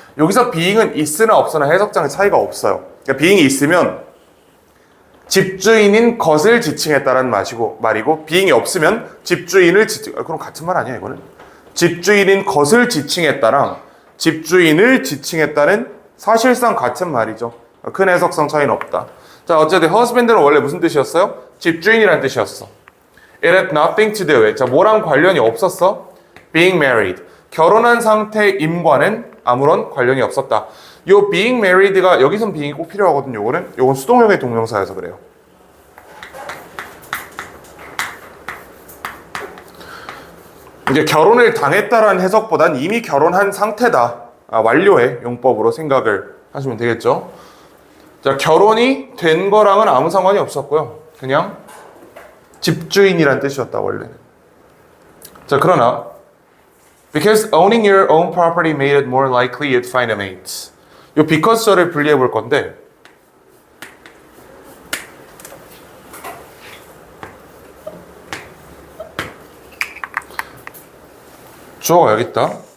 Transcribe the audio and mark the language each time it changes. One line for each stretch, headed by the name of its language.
Korean: 여기서 being은 있으나 없으나 해석장의 차이가 없어요. 그러니까 being이 있으면 집주인인 것을 지칭했다라는 말이고 being이 없으면 집주인을 그럼 같은 말 아니야, 이거는? 집주인인 것을 지칭했다랑 집주인을 지칭했다는 사실상 같은 말이죠. 큰 해석상 차이는 없다. 자, 어쨌든 husband는 원래 무슨 뜻이었어요? 집주인이란 뜻이었어.
English: It had nothing to do with.
Korean: 자, 뭐랑 관련이 없었어?
English: Being married.
Korean: 결혼한 상태임과는 아무런 관련이 없었다. 요 being married가 여기선 being이 꼭 필요하거든요. 요건 수동형의 동명사여서 그래요. 이제 결혼을 당했다라는 해석보단 이미 결혼한 상태다. 완료의 용법으로 생각을 하시면 되겠죠. 자, 결혼이 된 거랑은 아무 상관이 없었고요. 그냥 집주인이란 뜻이었다, 원래는. 자, 그러나
English: because owning your own property made it more likely you'd find a mate.
Korean: 요 because절을 분리해 볼 건데 주어가 여기 있다.